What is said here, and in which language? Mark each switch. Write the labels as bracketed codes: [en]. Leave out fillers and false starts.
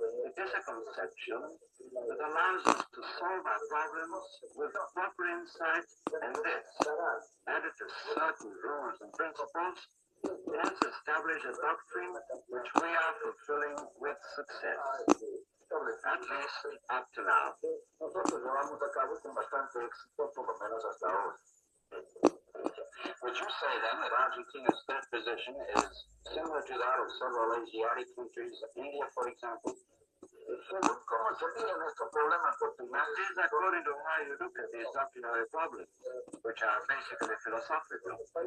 [en] It is a conception that allows us to solve our problems with proper insight and this, added to certain rules and principles, has established a doctrine which we are fulfilling with success, at least up to now. [es] Nosotros llevamos a cabo con bastante éxito, por lo menos hasta ahora. [en] Would you say then that Argentina's third position is similar to that of several Asiatic countries, India, for example? [es] Según cómo se miran estos problemas cotidianos, [en] this is according to how you look at these doctrinary problems, which are basically philosophical.